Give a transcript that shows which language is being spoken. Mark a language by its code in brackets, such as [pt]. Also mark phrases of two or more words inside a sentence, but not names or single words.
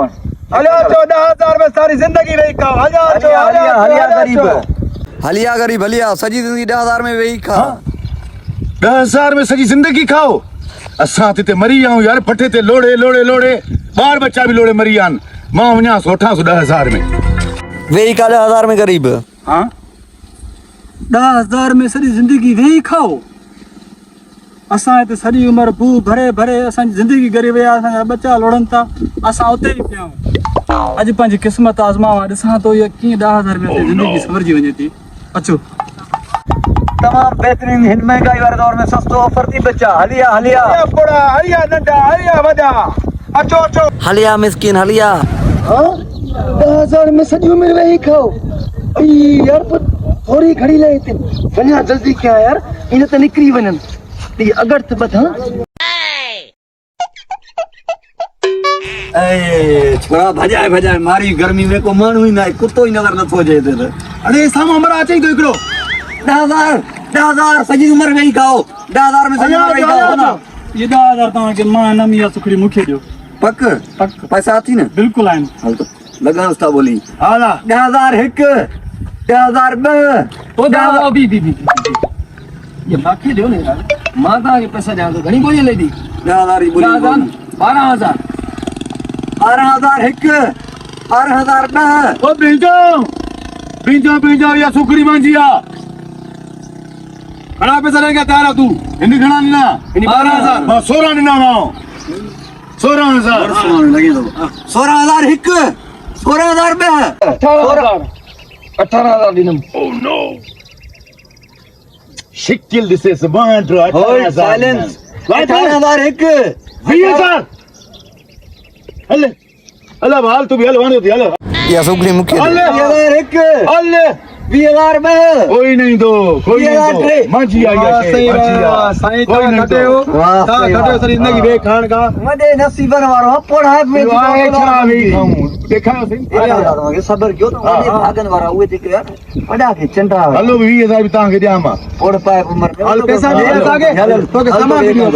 [sd] हलिया अचो 10,000 में सारी जिंदगी वेही खाओ हलिया अचो हलिया गरीब हलिया गरीब हलिया सॼी जिंदगी 10,000 में वेही खा 10,000 में सॼी जिंदगी खाओ असां ते मरी आऊं यार पठे ते लोड़े ॿार बच्चा भी लोड़े मरी आन मां वञा सोठा 10,000 में वेही खा 10,000 में गरीब हाँ 10,000 में सॼी जिंदगी वेही खाओ असां हिते सॼी उमिरि भू भरे असांजी जिंदगी गरी विया असांजा बच्चा लोड़नि था असां उते ई पिया आहियूं अॼु पंहिंजी क़िस्मत आज़मावा ॾिसां थो इहा कीअं 10,000 में जिंदगी सवरजी वञे थी अचो तमाम बेहतरीन हिन महंगाई वाले दौर में सस्तो ऑफर थी बच्चा हलिया हलिया नंढा हलिया वॾा अचो हलिया मिस्किन हलिया 10,000 में सॼी उमिरि वेही खाओ यार थोरी घड़ी लाइ हिते वञा जल्दी कया यार इन त निकिरी वञनि अगर तो बता छोरा भजाए मारी गर्मी में को माण्हू ही ना कुत्तो ही नजर नथो अचे हिते त अरे साम्हूं हमरा अचे थो हिकिड़ो 10,000 सॼी उमिरि वेही खाओ 10,000 में सॼी उमिरि वेही खाओ ना ये 10,000 तव्हांखे मां नमी या सुखड़ी मूंखे ॾियो पक पैसा अथी न बिल्कुलु आहिनि हल त लॻांसि था ॿोली हाला 10,000 हिकु 10,000 ॿ ये बाकी ॾियो न यार मां तव्हांखे पैसा ॾियां थो घणी ॿोली लई 10,000 जी ॿोली 12,000 12,000 हिकु 12,000 ॿ ओ बीजो या सुखड़ी मांजी आ घणा पैसा [hi] लेके तैयार है तू [sd] हिंदी घणा ॾिना 12,000 मां 16 ॾिना मां 16,000 लॻे थो 16,000 हिकु 16,000 ॿ 18,000 ॾींदुमि [en] Oh no! [sd] शिकिल ॾिसे सुभाणे 18,000 18,000 हिकु 20,000 हल हाल तू भी हल वञो थी हल या सुखड़ी मूंखे 20,000 हिकु हल 20,000 ॿ [hi] कोई नहीं दो मांजी आई है [sd] साईं तव्हां घटियो सॼी जिंदगी वेही खाइण खां वॾे नसीबनि वारो पोढ़ाए में छा वेही खाऊं ॾेखारियो सही सबर कयो त वॾे भागनि वारा उहे जेके वॾा खे चंडा हलो 20,000 भी तव्हांखे ॾियां मां पोड़ पाए उमिरि हल पैसा ॾे असांखे तोखे सामान बि ॾियो